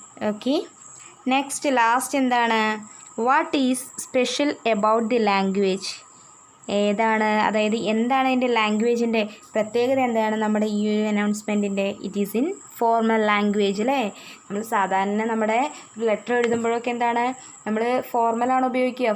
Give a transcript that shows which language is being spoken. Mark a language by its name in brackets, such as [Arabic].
[English] Okay, next, last എന്താണ്? what is special about the language? [Malayalam] ഏതാണ്, അതായത് എന്താണ് അതിൻ്റെ ലാംഗ്വേജിൻ്റെ പ്രത്യേകത? എന്താണ് നമ്മുടെ ഈ ഒരു അനൗൺസ്മെൻറ്റിൻ്റെ? [English] it is in formal language, [Malayalam] അല്ലേ? നമ്മൾ സാധാരണ നമ്മുടെ ലെറ്റർ എഴുതുമ്പോഴൊക്കെ എന്താണ് നമ്മൾ ഫോർമലാണ് ഉപയോഗിക്കുക.